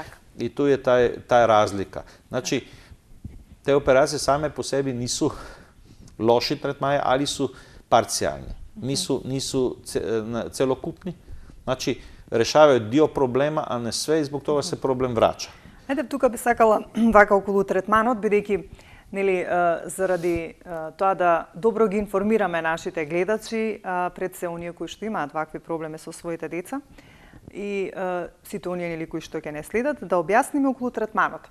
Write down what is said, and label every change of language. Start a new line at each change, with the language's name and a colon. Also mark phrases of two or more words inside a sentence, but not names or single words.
Serbian: I tu je ta razlika. Znači, te operacije same po sebi nisu loši tretmaji, ali su parcijalni. Nisu celokupni. Znači, rešavaju dio problema, a ne sve, i zbog toga se problem vraća.
Macedonian: Ајде, тука би сакала вака околу третманот, бидејќи заради тоа да добро ги информираме нашите гледачи, пред се оние кои што имаат вакви проблеми со своите деца и сите оние кои што ќе не следат, да објасниме околу третманот.